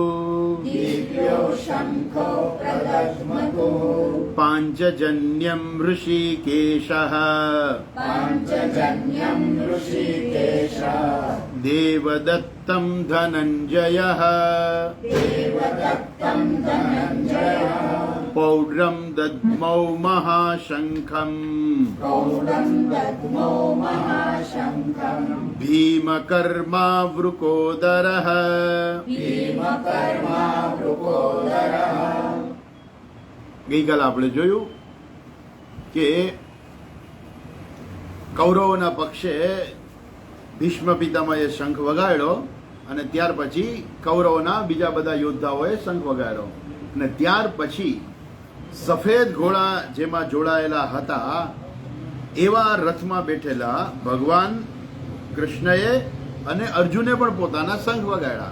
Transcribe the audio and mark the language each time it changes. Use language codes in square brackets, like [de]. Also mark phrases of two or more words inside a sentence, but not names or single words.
[sa] पाञ्चजन्यं ऋषिकेशः देवदत्त देवदत्तं धनञ्जयः पौड्रं दद्मौ महाशङ्खम् भीमकर्मावृकोदरः [gu] ગઈકાલે આપણે જોયું કે કૌરવોના પક્ષે ભીષ્મ પિતામહે શંખ વગાડ્યો અને ત્યાર પછી કૌરવોના બીજા બધા યોદ્ધાઓએ શંખ વગાડ્યો અને ત્યાર પછી સફેદ ઘોડા જેમાં જોડાયેલા હતા એવા રથમાં બેઠેલા ભગવાન કૃષ્ણએ અને અર્જુને પણ પોતાના શંખ વગાડ્યા.